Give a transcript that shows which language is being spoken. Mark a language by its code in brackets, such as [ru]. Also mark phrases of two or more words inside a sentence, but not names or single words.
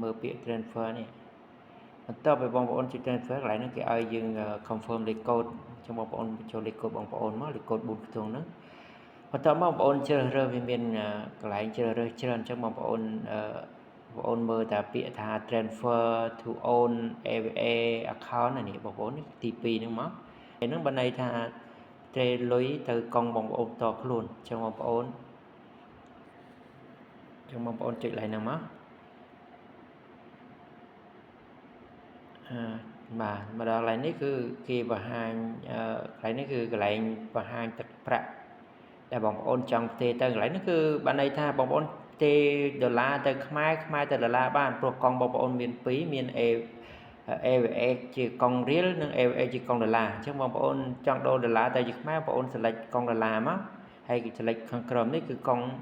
[km] មើលពាក្យ transfer នេះបន្ទាប់ពីបងប្អូនចុច transfer កន្លែងហ្នឹងគេឲ្យយើង confirm លេខកូដអញ្ចឹងបងប្អូនចូលលេខកូដបងប្អូនមកលេខកូដ4ខ្ទង់ហ្នឹងបន្ទាប់មកបងប្អូនជ្រើសរើសវាមានកន្លែងជ្រើសរើសច្រើនអញ្ចឹងបងប្អូនមើលតែពាក្យថា [en] transfer to own AVA account [km] នេះបងប្អូនទី2ហ្នឹងមកហ្នឹងបើន័យថាត្រេលុយទៅកុងបងប្អូនតខ្លួនអញ្ចឹងបងប្អូនចុចកន្លែងហ្នឹងមក បាទមកដល់កន្លែងនេះគឺគេបង្ហាញកន្លែងនេះគឺកន្លែងបង្ហាញទឹកប្រាក់ដែលបងប្អូនចង់ផ្ទេរទៅកន្លែងនេះគឺបានន័យថាបងប្អូនផ្ទេរដុល្លារទៅខ្មែរទៅដុល្លារបានព្រោះកុងបងប្អូនមាន2មាន AVA ជាកុងរៀលនិង AVA ជាកុងដុល្លារអញ្ចឹងបងប្អូនចង់ដូរដុល្លារទៅជាខ្មែរបងប្អូន select កុងដុល្លារមកហើយគេ select ខាងក្រោមនេះគឺកុង